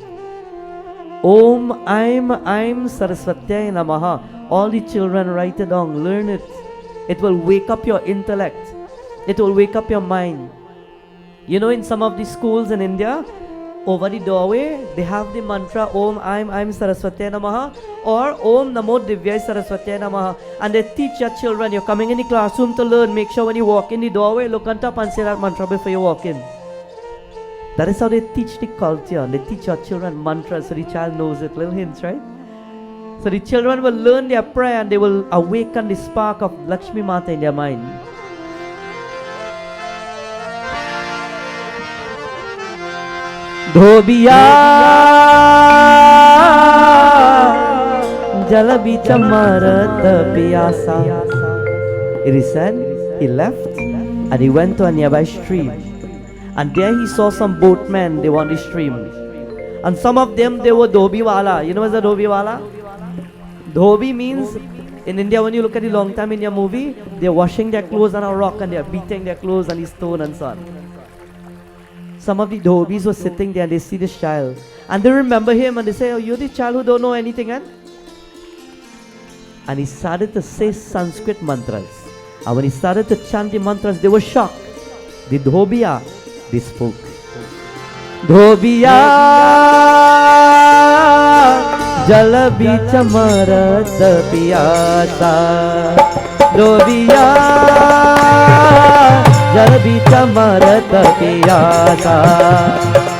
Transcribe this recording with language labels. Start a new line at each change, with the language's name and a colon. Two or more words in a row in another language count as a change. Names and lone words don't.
Sanskrit: ॐ ऐं सरस्वत्यै नमः.
English: All the children write it down, learn it. It will wake up your intellect. It will wake up your mind. You know, in some of the schools in India, over the doorway, they have the mantra
Sanskrit: ॐ ऐं सरस्वत्यै नमः
English: or
Sanskrit: ॐ नमो दिव्यै सरस्वत्यै नमः.
English: And they teach your children, you're coming in the classroom to learn, make sure when you walk in the doorway, look on top and say that mantra before you walk in. That is how they teach the culture. They teach your children mantras so the child knows it. Little hints, right? So the children will learn their prayer and they will awaken the spark of Lakshmi Mata in their mind.
Hindi: धोबिया जल बिच मरत पियासा.
English: It is said he left and he went to a nearby stream. And there he saw some boatmen, they were on the stream. And some of them, they were
Hindi: धोबी वाला.
English: You know what's a
Hindi: धोबी वाला?
English: Dhobi means, in India, when you look at the long time India movie, they're washing their clothes on a rock and they're beating their clothes on the stone and so on. Some of the dhobis were sitting there and they see this child. And they remember him and they say, oh, you're the child who don't know anything, eh? And he started to say Sanskrit mantras. And when he started to chant the mantras, they were shocked. The dhobiya, they spoke.
Hindi: धोबिया जल बिच मरत पियासा. धोबिया जल बिच मरत पियासा.